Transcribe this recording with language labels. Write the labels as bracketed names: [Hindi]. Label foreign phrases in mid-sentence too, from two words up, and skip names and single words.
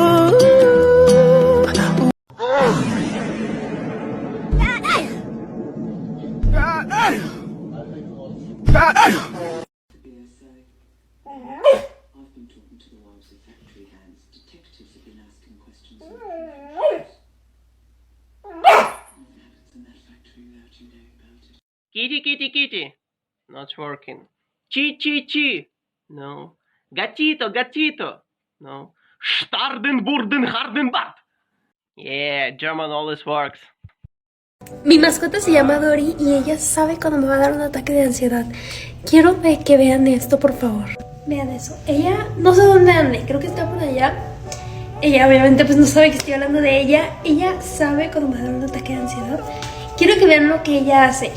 [English] I've been talking to the wives of factory hands. Detectives have been asking questions of in that factory without you knowing about it. Kitty, kitty, kitty. Not working. Chi, chi, chi. No. [Spanish] Gatito, gatito. No. Starden, [English] burden, harden, bad. Yeah, German always works. [Spanish] Mi mascota se llama Dory y ella sabe cuando me va a dar un ataque de ansiedad. Quiero que vean esto, por favor. Vean eso. Ella, no sé dónde ande, creo que está por allá. Ella obviamente pues no sabe que estoy hablando de ella. Ella sabe cuando me va a dar un ataque de ansiedad. Quiero que vean lo que ella hace.